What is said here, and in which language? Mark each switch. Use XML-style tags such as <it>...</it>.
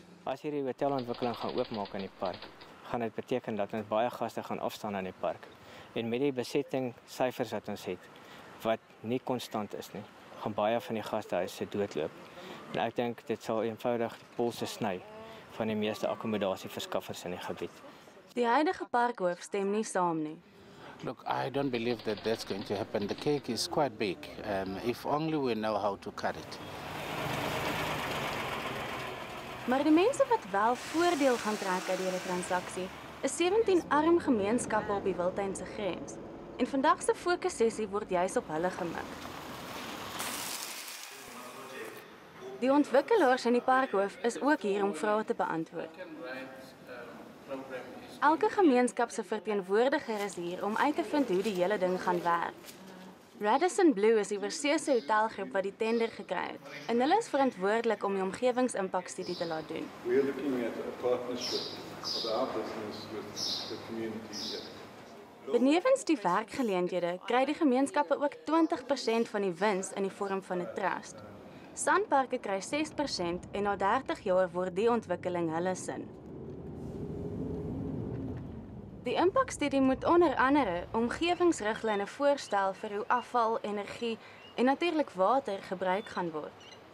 <af>As hierdie hotelontwikkeling gaan oopmaak in die park, gaan dit beteken dat ons baie gaste gaan afstaan aan die park. En met die besettingssyfers wat ons het, wat nie konstant is nie, gaan baie van die gastehuise doodloop. En ek dink dit sal eenvoudig die polse sny van die meeste akkommodasieverskaffers in die gebied. Die huidige parkhoof stem nie saam nie.</af> <en>Look, I don't believe that that's going to happen. The cake is quite big, if only we know how to cut it.</en> <af>Maar die mense wat wel voordeel gaan trek uit die hele transaksie, is 17 arm gemeenskappe op die wildtuin se grens. En vandag se fokussessie word juis op hulle gemik. Die ontwikkelaars in die parkhoof is ook hier om vrae te beantwoord. Elke gemeenskap se verteenwoordiger is hier om uit te vind hoe die hele ding gaan werk. Radisson Blu is die oorseese hotelgroep wat die tender gekry het en hulle is verantwoordelik om die omgewingsimpakstudie te laat doen.</af> <en>We are looking at a partnership of our business with the community.</en> <af>Benewens die werkgeleenthede kry die gemeenskappe ook 20% van die wins in die vorm van 'n trust. SANParks kry 6% en na 30 jaar word die ontwikkeling hulle sin. Die impakstudie moet onder andere omgewingsriglyne voorstel vir hoe afval, energie en natuurlik water gebruik gaan word.</af>